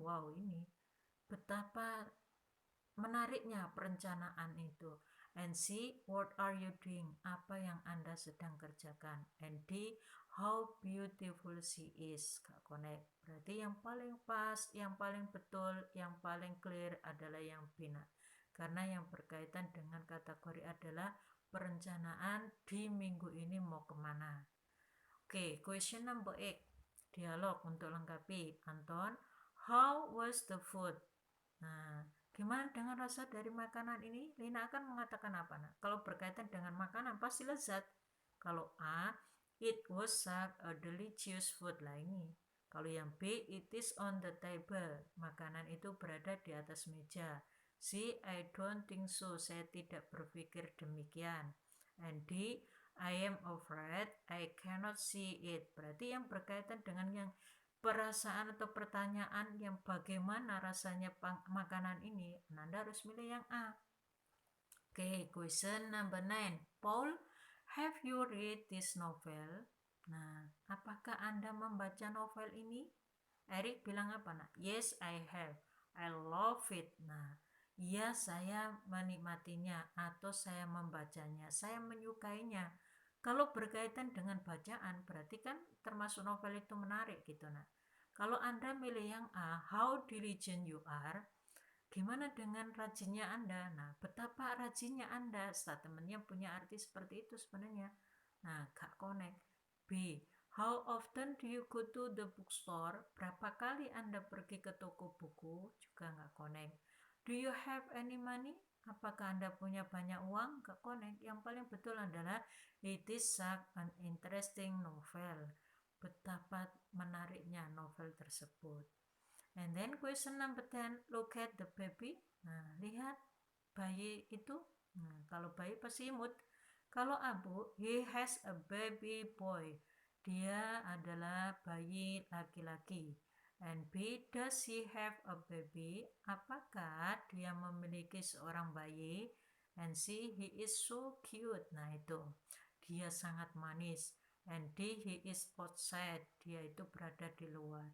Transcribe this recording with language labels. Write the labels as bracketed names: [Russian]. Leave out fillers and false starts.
[Indonesian] Wow, ini betapa menariknya perencanaan itu. [English] And C, what are you doing. [Indonesian] Apa yang Anda sedang kerjakan. [English] And D, how beautiful she is. [Indonesian] Nggak connect. Berarti yang paling pas, yang paling betul, yang paling clear adalah yang B. Karena yang berkaitan dengan kategori adalah perencanaan di minggu ini mau kemana. Oke, [English] question number 8, [Indonesian] dialog untuk lengkapi. Anton, [English] how was the food? [Indonesian] Nah, gimana dengan rasa dari makanan ini? Lina akan mengatakan apa? Nah, kalau berkaitan dengan makanan pasti lezat. Kalau A, [English] it was such a delicious food lah ini. [Indonesian] Kalau yang B, [English] it is on the table. [Indonesian] Makanan itu berada di atas meja. C, [English] I don't think so. [Indonesian] Saya tidak berpikir demikian. [English] And D, I am afraid I cannot see it. [Indonesian] Berarti yang berkaitan dengan yang perasaan atau pertanyaan yang bagaimana rasanya makanan ini, Anda harus milih yang A. [English] Oke, question number 9. Paul, have you read this novel? [Indonesian] Nah, apakah Anda membaca novel ini? Eric bilang apa, nak? [English] Yes, I have. I love it. [Indonesian] Nah, iya, saya menikmatinya atau saya membacanya. Saya menyukainya. Kalau berkaitan dengan bacaan, berarti kan termasuk novel itu menarik gitu. Nah, kalau Anda milih yang A, [English] how diligent you are, [Indonesian] gimana dengan rajinnya Anda? Nah, betapa rajinnya Anda? Statementnya punya arti seperti itu sebenarnya. Nah, gak connect. [English] B, how often do you go to the bookstore? [Indonesian] Berapa kali Anda pergi ke toko buku? Juga gak connect. [English] Do you have any money? [Indonesian] Apakah Anda punya banyak uang? Gak connect. Yang paling betul adalah [English] it is such an interesting novel. [Indonesian] Betapa menariknya novel tersebut. [English] And then question number 10, look at the baby. [Indonesian] Nah, lihat bayi itu. Nah, kalau bayi pasti imut. Kalau Abu, [English] he has a baby boy. [Indonesian] Dia adalah bayi laki-laki. [English] And B, does he have a baby? [Indonesian] Apakah dia memiliki seorang bayi? [English] And C, he is so cute. [Indonesian] Nah, itu. Dia sangat manis. [English] And D, he is outside. [Indonesian] Dia itu berada di luar.